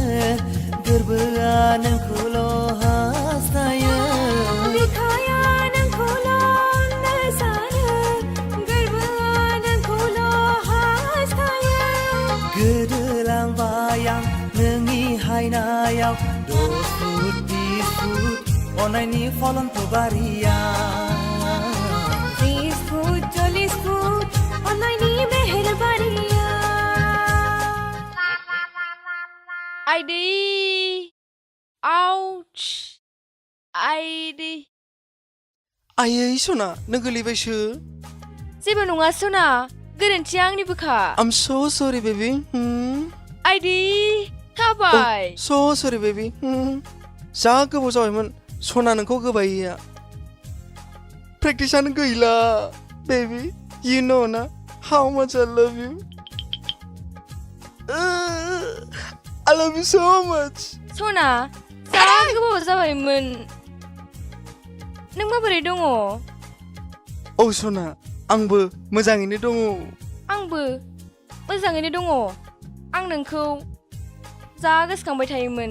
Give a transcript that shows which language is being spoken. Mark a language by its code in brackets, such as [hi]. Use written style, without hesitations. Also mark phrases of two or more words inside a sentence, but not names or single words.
[brx] गोरबोआ नोंखौल' हास्थायो बिखाया नोंखौल' अननो सानो गोरबोआ नोंखौल' हास्थायो गोदोलांबाय आं नोंनि हायनायाव 10 फुट 20 फुट अननायनि फलनखौ बारिया 30 फुट 40 फुट अननायनि मेहेरबारिया आइदै आउच आइदै आयै सना नों गोलैबायसो जेबो नङा सना गोरोन्थिया आंनिबोखा [en] I'm so sorry baby [brx] आइदै खाबाय [en] so sorry baby [brx] जा गोबाव जाबायमोन सना नोंखौ गोबायैया प्रेक्टिसानो गैला [en] baby you know ना how much I love you I love you so much [brx] सना जा गोबाव जाबायमोन नों माबोरै दङ औ सना आंबो मोजाङैनो दङ आंबो मोजाङैनो दङ आं नोंखौ जा गोसोखांबाय थायोमोन